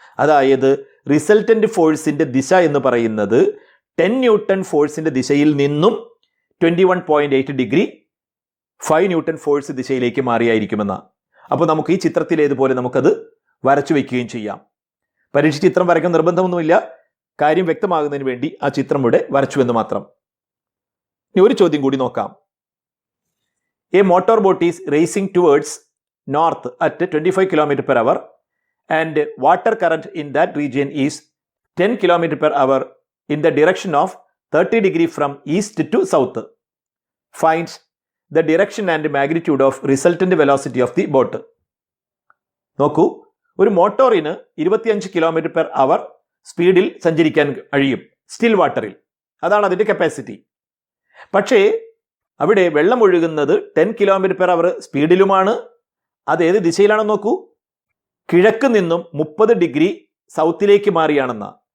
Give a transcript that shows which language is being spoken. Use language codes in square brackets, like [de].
[ml] അതായത് റിസൾട്ടന്റ് ഫോഴ്സിന്റെ ദിശ എന്ന് പറയുന്നത് 10 ന്യൂട്ടൺ ഫോഴ്സിന്റെ ദിശയിൽ നിന്നും 21.8 ഡിഗ്രി 5 ന്യൂട്ടൺ ഫോഴ്സ് ദിശയിലേക്ക് മാറിയായിരിക്കുമെന്ന. അപ്പോൾ നമുക്ക് ഈ ചിത്രത്തിലേതുപോലെ നമുക്കത് വരച്ചു വയ്ക്കുകയും ചെയ്യാം. പരീക്ഷ ചിത്രം വരയ്ക്കാൻ നിർബന്ധമൊന്നുമില്ല, കാര്യം വ്യക്തമാകുന്നതിന് വേണ്ടി ആ ചിത്രം ഇവിടെ വരച്ചു എന്ന് മാത്രം. ഇനി ഒരു ചോദ്യം കൂടി നോക്കാം. [en] A motor boat is racing towards north at 25 km/h and water current in that region is 10 km/h in the direction of 30 degree from east to south. Find the direction and magnitude of resultant velocity of the boat. [ml] നോക്കൂ, ഒരു മോട്ടോറിന് 25 km/h സ്പീഡിൽ സഞ്ചരിക്കാൻ കഴിയും still വാട്ടറിൽ. അതാണ് അതിൻ്റെ capacity. പക്ഷേ അവിടെ വെള്ളം ഒഴുകുന്നത് 10 km/h സ്പീഡിലുമാണ്. അത് ഏത് ദിശയിലാണെന്ന് നോക്കൂ, കിഴക്ക് നിന്നും 30 ഡിഗ്രി സൗത്തിലേക്ക് മാറിയാണെന്ന.